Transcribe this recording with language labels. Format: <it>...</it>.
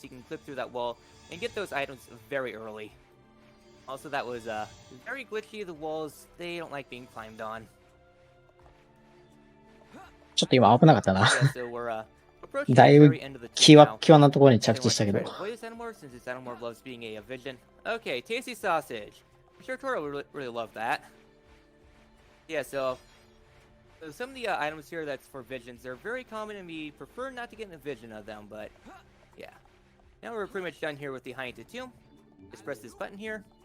<en>You can clip through that wall and get those items very early. Also, that was very glitchy. The walls, they don't like being climbed on.</en> <ja>ちょっと今危なかったな。だいぶキワッキワなところに着地したけど。</ja> <en>Okay, tasty sausage. I'm sure Toro would really love that. Yeah, so some of the items here that's for visions, they're very common and we prefer not to get in a vision of them, but yeah. Now we're pretty much done here with the High-Ante tomb. Just press this button here.</en>